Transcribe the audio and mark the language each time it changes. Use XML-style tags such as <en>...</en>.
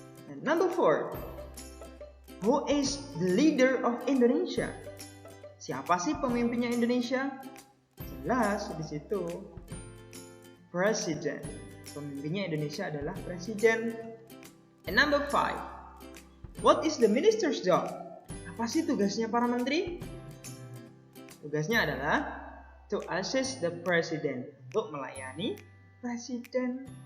<en>And number 4, who is the leader of Indonesia?</en> <id>Siapa sih pemimpinnya Indonesia? Jelas di situ. Presiden. Pemimpinnya Indonesia adalah presiden.</id> <en>And number 5, what is the minister's job?</en> <id>Apa sih tugasnya para menteri? Tugasnya adalah</id> <en>to assist the president,</en> <id>untuk melayani presiden.</id>